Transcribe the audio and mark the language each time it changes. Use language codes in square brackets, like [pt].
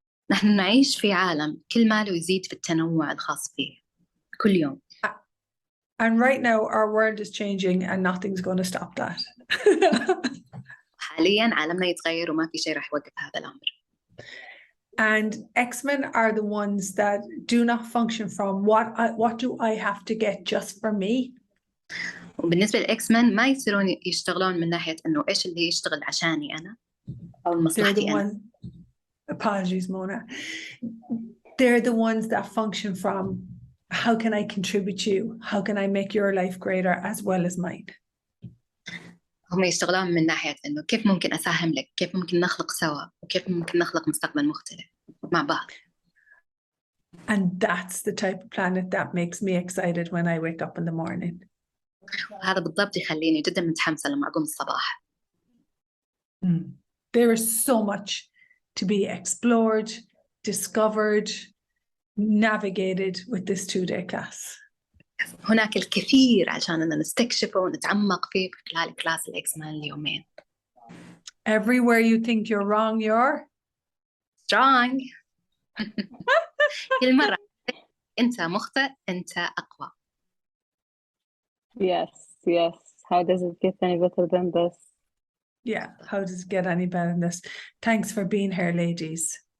[ar] نحن نعيش في عالم كل ما له يزيد في التنوع الخاص فيه كل يوم. [en] And right now our world is changing and nothing's going to stop that. [ar] حاليا عالمنا يتغير وما في شيء راح يوقف هذا الأمر. [en] And Xmen are the ones that do not function from what do I have to get just for me. [ar] وبالنسبة للإكسمن ما يصيرون يشتغلون من ناحية إنه إيش اللي يشتغل عشاني أنا أو مصلحتي أنا. [en] Apologies, Mona. They're the ones that function from how can I contribute to you? How can I make your life greater as well as mine? [ar] هم يشتغلون من ناحية إنه كيف ممكن أساهم لك، كيف ممكن نخلق سوا، وكيف ممكن نخلق مستقبل مختلف مع بعض. [en] And that's the type of planet that makes me excited when I wake up in the morning. [ar] هذا بالضبط يخليني جدا متحمسة لما أقوم الصباح. [en] There is so much to be explored, discovered, navigated with this 2-day class. [ar] هناك الكثير عشاننا نستكشفه ونتعمق فيه خلال كلاس الإكسمان اليومين. [en] Everywhere you think you're wrong, you're strong. [ar] كل مرة أنت مخطئ أنت أقوى. [en] Yes. How does it get any better than this? Yeah, how does it get any better than this? Thanks for being here, ladies.